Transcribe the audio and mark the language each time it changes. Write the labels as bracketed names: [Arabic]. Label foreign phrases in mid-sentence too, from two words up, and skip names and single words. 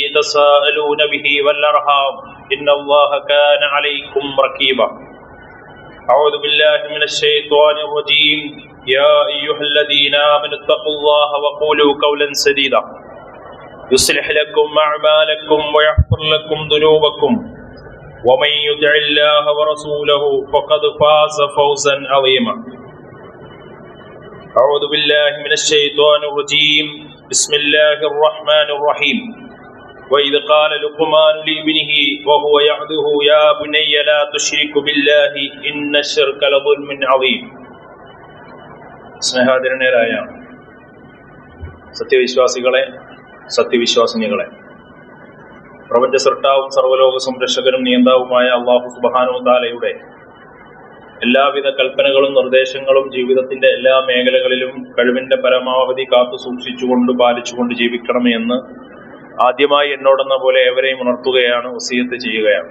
[Arabic] تساءلون به والأرحام إن الله كان عليكم رقيبا أعوذ بالله من الشيطان الرجيم يا أيها الذين آمنوا اتقوا الله وقولوا قولا سديدا يصلح لكم أعمالكم ويغفر لكم ذنوبكم ومن يطع الله ورسوله فقد فاز فوزا عظيما أعوذ بالله من الشيطان الرجيم بسم الله الرحمن الرحيم وإذ قال لقمان لابنه وهو يعظه يا بني لا تشرك بالله إن الشرك لظلم عظيم [Malayalam] സ്നേഹാദരനേരായ സത്യവിശ്വാസികളെ സത്യവിശ്വാസിനികളെ, പ്രപഞ്ച സൃഷ്ടാവും സർവ്വലോക സംരക്ഷകനും നിയന്താവുമായ [Arabic] الله سبحانه و [Malayalam] തആലയുടെ എല്ലാവിധ കൽപ്പനകളും നിർദ്ദേശങ്ങളും ജീവിതത്തിന്റെ എല്ലാ മേഖലകളിലും കഴിവിന്റെ പരമാവധി കാത്തു സൂക്ഷിച്ചുകൊണ്ട് പാലിച്ചുകൊണ്ട് ജീവിക്കണമേ എന്ന് ആദ്യമായി എന്നോടെന്ന പോലെ ഏവരെയും ഉണർത്തുകയാണ്, വസിയത്ത് ചെയ്യുകയാണ്.